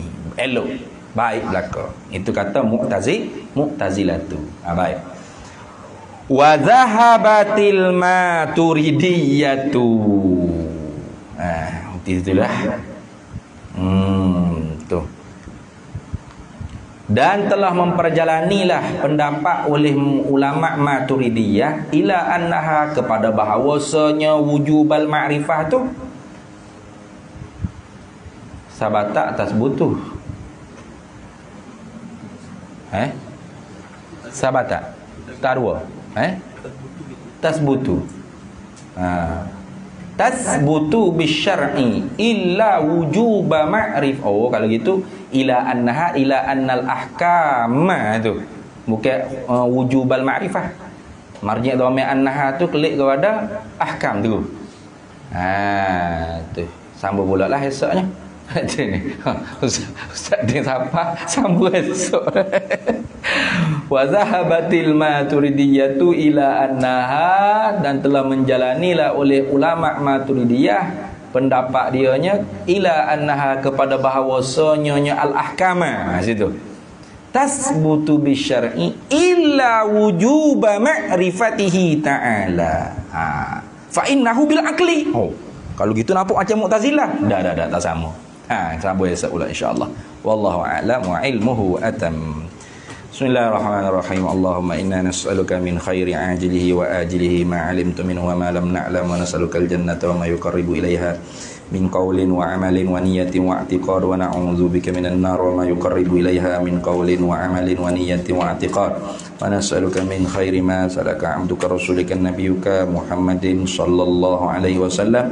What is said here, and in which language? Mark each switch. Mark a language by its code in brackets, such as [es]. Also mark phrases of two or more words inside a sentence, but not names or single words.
[ms] Elok. Baik belaka. Itu kata Mu'tazilah tu. Baik. [ar] وذهبت الماتريدية. [ms] Itulah. Tu. Dan telah memperjalanilah pendapat oleh ulama Maturidiyah [ar] إلى أنها, [ms] kepada bahawasanya [ar] وجوب المعرفة [ms] tu sabata atas butuh. Sabata tarwa. [ar] Tasbutu. تثبت بالشرع إلا وجوب معرف. [ms] Kalau gitu [ar] إلى أنها إلى أن الأحكام [ms] tu. Bukan [ar] وجوب المعرفة. مرجع ضمير أنها [ms] tu klik kepada ahkam tu. Tu. Sambung pula lah esoknya. Ustaz dia siapa? Sambung esok. [ar] وذهبت الماتريدية إلى أنها, [ms] dan telah menjalanilah oleh ulama Maturidiyah pendapat dianya [ar] إلى أنها, [ms] kepada bahawasanya al-ahkama. Situ. [ar] تثبت بالشرع إلا وجوب معرفته تعالى. فإنه بالعقل. [ms] Kalau gitu nampak macam Mu'tazilah. Dah tak sama. Sambung esok pula insya-Allah. [ar] والله أعلم وعلمه أتم. بسم الله الرحمن الرحيم. اللهم إنا نسألك من خير عاجله وآجله ما علمت منه وما لم نعلم، ونسألك الجنة وما يقرب إليها من قول وعمل ونية واعتقاد، ونعوذ بك من النار وما يقرب إليها من قول وعمل ونية واعتقاد، ونسألك من خير ما سأل عبدك رسولك نبيك محمد صلى الله عليه وسلم.